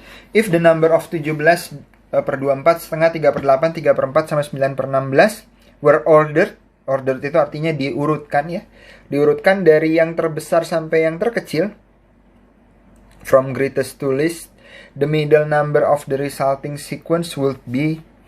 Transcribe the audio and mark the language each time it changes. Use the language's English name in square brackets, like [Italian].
[English] If the number of 17/24 setengah 3/8 3/4 sama 9/16 were ordered. [Indonesian] Ordered itu artinya diurutkan ya. Diurutkan dari yang terbesar sampai yang terkecil. [English] From greatest to least, the middle number of the resulting sequence will be.